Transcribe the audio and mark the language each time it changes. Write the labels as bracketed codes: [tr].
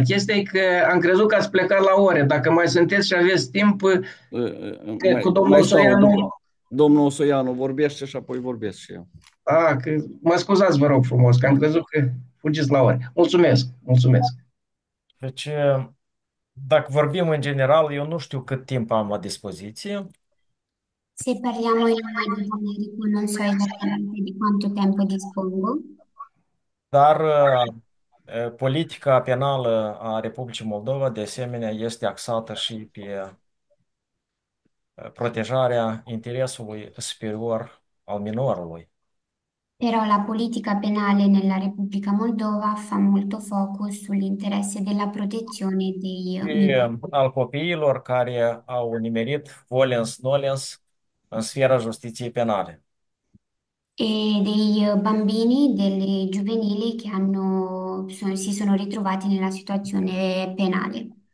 [ro] Chestia e că am crezut că ați plecat la ore. Dacă mai sunteți și aveți timp, cu domnul Osoianu... Domnul Osoianu vorbește și apoi vorbesc și eu. Mă scuzați, vă rog frumos, că am crezut că fugiți la ore. Mulțumesc. Deci, dacă vorbim în general, eu nu știu cât timp am la dispoziție, [it] Se parliamo in modo generico, non so esattamente di quanto tempo dispongo, [ro] dar politica penală a Republicii Moldova, de asemenea, este axată și pe protejarea interesului superior al minorului. [it] però la politica penale nella Repubblica Moldova fa molto focus sull'interesse della protezione dei [ro] Și [it] minori [ro] al copiilor care au nimerit volens-nolens în sfera justiției penale. [it] e dei bambini, delle giovanili che si sono ritrovati nella situazione penale.